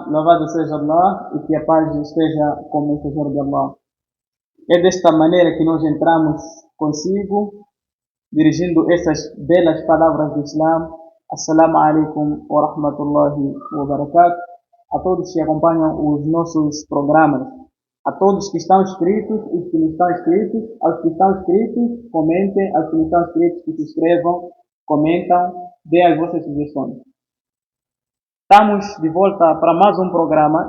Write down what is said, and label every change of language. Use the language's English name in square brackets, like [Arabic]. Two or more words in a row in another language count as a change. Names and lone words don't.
[Portuguese] louvado seja Allah e que a paz esteja com o mensageiro de Allah. É desta maneira que nós entramos consigo, dirigindo essas belas palavras do Islã. [Arabic] السلام عليكم ورحمة الله وبركاته. [Portuguese] A todos que acompanham os nossos programas, a todos que estão inscritos e que não estão inscritos, aos que estão inscritos, comentem, aos que não estão inscritos, que se inscrevam, comentam, deem as vossas sugestões. Estamos de volta para mais um programa.